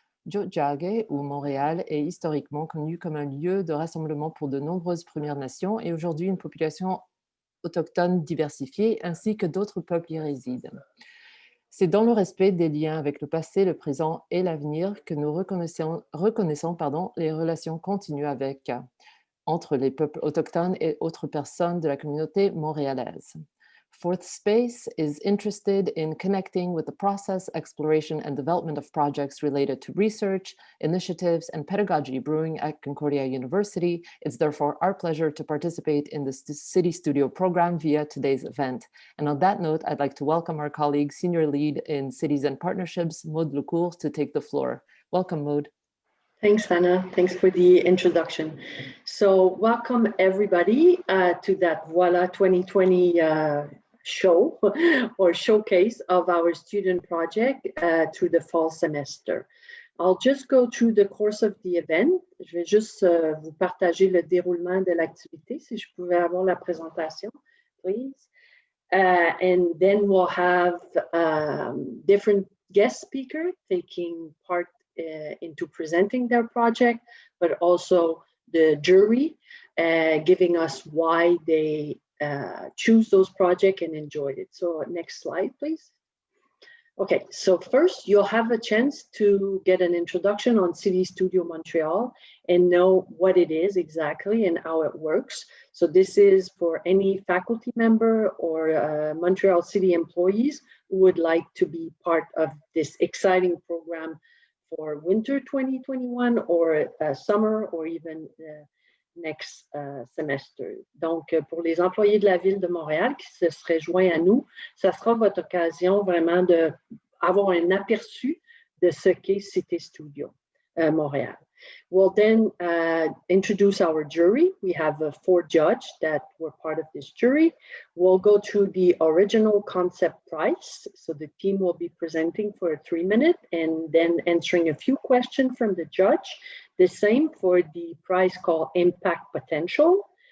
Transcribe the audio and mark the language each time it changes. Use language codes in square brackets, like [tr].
[fr] Tiohtià:ke, ou Montréal, est historiquement connu comme un lieu de rassemblement pour de nombreuses Premières Nations et aujourd'hui une population autochtone diversifiée ainsi que d'autres peuples y résident. C'est dans le respect des liens avec le passé, le présent et l'avenir que nous reconnaissons les relations continues entre les peuples autochtones et autres personnes de la communauté montréalaise. [en] Fourth Space is interested in connecting with the process, exploration, and development of projects related to research, initiatives, and pedagogy brewing at Concordia University. It's therefore our pleasure to participate in the CityStudio program via today's event. And on that note, I'd like to welcome our colleague, Senior Lead in Cities and Partnerships, Maude Lecourt, to take the floor. Welcome, Maude. Thanks, Hannah. Thanks for the introduction. So welcome everybody to that Voilà 2020 show or showcase of our student project through the fall semester. I'll just go through the course of the event. [fr] Je vais juste vous partager le déroulement de l'activité. Si je pouvais avoir la présentation, please. [en] And then we'll have different guest speakers taking part into presenting their project, but also the jury giving us why they choose those projects and enjoyed it. So next slide, please. Okay, so first you'll have a chance to get an introduction on CityStudio Montreal and know what it is exactly and how it works. So this is for any faculty member or Montreal City employees who would like to be part of this exciting program for winter 2021 or summer or even next semester. [fr] Donc, pour les employés de la Ville de Montréal qui se seraient joints à nous, ça sera votre occasion vraiment d'avoir un aperçu de ce qu'est CitéStudio Montréal. [en] We'll then introduce our jury. We have 4 judges that were part of this jury. We'll go through the original concept prize. So the team will be presenting for 3 minutes and then answering a few questions from the judge. The same for the prize called Impact Potential.